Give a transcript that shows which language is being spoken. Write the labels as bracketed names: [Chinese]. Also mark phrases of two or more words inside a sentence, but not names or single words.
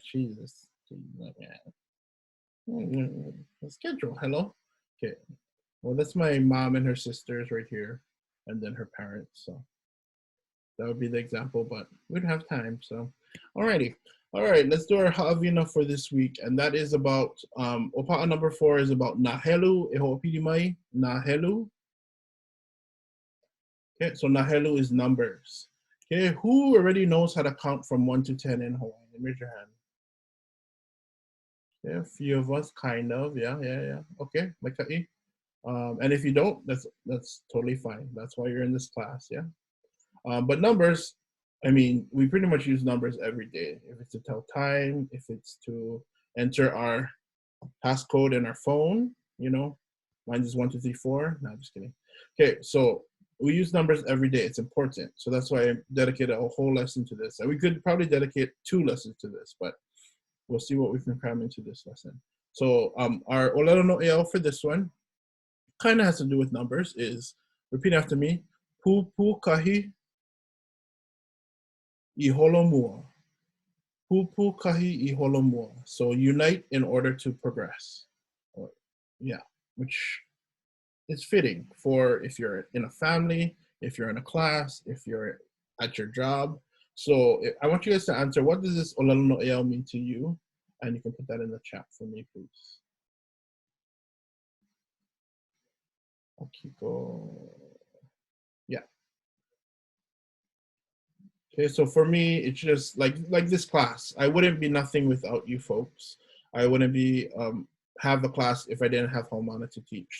[English] Jesus. The schedule. Hello. Okay. Well, that's my mom and her sisters right here, and then her parents. So that would be the example, but we don't have time. So, alrighty. All right, let's do our ha'awina for this week, and that is about ʻOpaʻa number 4 is about [Hawaiian] NΑ HELU, e ho'opili mai, NA HELU. [English] Okay, so [Hawaiian] NA HELU [English] is numbers. Okay, who already knows how to count from 1 to 10 in Hawaiian? Raise your hand. Yeah, a few of us, kind of. Yeah. Okay, maka'i. And if you don't, that's totally fine. That's why you're in this class, yeah. But numbers, I mean, we pretty much use numbers every day. If it's to tell time, if it's to enter our passcode in our phone, you know, mine is 1, 2, 3, 4. No, I'm just kidding. Okay, so we use numbers every day. It's important. So that's why I dedicated a whole lesson to this. And we could probably dedicate 2 lessons to this, but we'll see what we can cram into this lesson. So our [Hawaiian] ʻŌLELO no ʻEAʻo [English] for this one kind of has to do with numbers. Is repeat after me. [Hawaiian] Pupu kahi I holomua. Pupu kahi I holomua. [English] So unite in order to progress. Yeah, which is fitting for if you're in a family, if you're in a class, if you're at your job. So I want you guys to answer, what does this [Hawaiian] ʻŌLELO no ʻEAʻo [English] mean to you? And you can put that in the chat for me, please. Akiko. Yeah. Okay, so for me, it's just like this class. I wouldn't be nothing without you folks. I wouldn't be have the class if I didn't have Haumana to teach.